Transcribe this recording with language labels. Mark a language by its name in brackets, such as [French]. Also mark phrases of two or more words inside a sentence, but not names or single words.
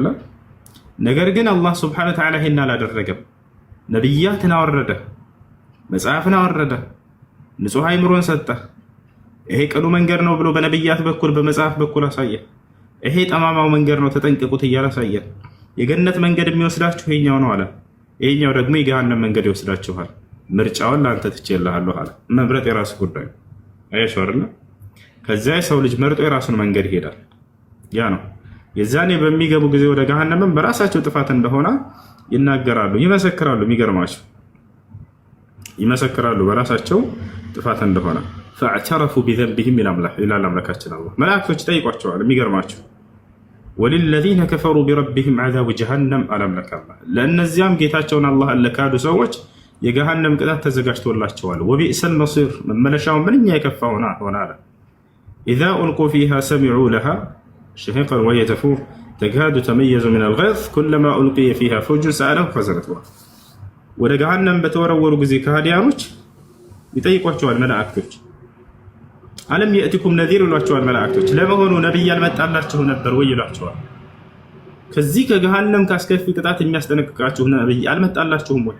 [Amharic] ነገር ግን አላህ ሱብሓነሁ ወተዓላ ይሄን አላደረገም። ነብያትን አወረደ፣ መጽሐፍን አወረደ፣ ንጹህ አይምሮን ሰጠ። ይሄ ቅኑ መንገድ ነው ብሎ በነብያት በኩል በመጽሐፍ በኩል አሳየ። ይሄ ጠማማው መንገድ ነው ተጠንቀቁት እያለ አሳየ። የገነት መንገድ የሚወስዳችሁ ይሄኛው ነው አለ። ይሄኛው ደግሞ የገሃነም መንገድ ይወስዳችኋል። ምርጫውን ለአንተ ትቼልሃለሁ አለ። መምረጥ የራስ ጉዳይ ነው። አያችሁ አይደል? ከዚያ የሰው ልጅ መርጦ የራሱን መንገድ ይሄዳል። ያ ነው የዛኔ በሚገቡ ጊዜ ወደ ገሃነም በራሳቸው ጥፋት እንደሆነ ይናገራሉ፣ ይመሰክራሉ። የሚገርማቸው ይመሰክራሉ በራሳቸው ጥፋት እንደሆነ [Arabic] فاعترفوا بذنبهم الى [Amharic] አምላካችን አላህ መላእክቶች ጠይቋቸዋል። የሚገርማቸው [Arabic] وللذين كفروا بربهم عذاب جهنم [Amharic] አላምላክ አላህ ለእነዚያም ጌታቸውን አላህ ለካዱ ሰዎች የገሃነም ቅጣት ተዘጋጅቶላቸዋል። [Arabic] وبئس المصير [Amharic] መመለሻው ምንኛ የከፋ ሆነ አለ። [Arabic] اذا القوا فيها سمعوا لها شهيقا وهي تفور تكاد تميز من الغيظ كلما القي فيها فوج سالهم خزنتها [Amharic] ወደ ገሃነም በተወረወሩ ጊዜ ከሃዲያኖች ይጠይቋቸዋል መላእክቶች [Arabic] ألم يأتكم نذير [Amharic] ይሏቸዋል መላእክቶች ለመሆኑ ነብይ ያልመጣላችሁ ነበር ወይ ይሏቸዋል። ከዚህ ከገሃነም ካስከፊ ቅጣት የሚያስጠነቅቃችሁ ነብይ አልመጣላችሁም ወይ?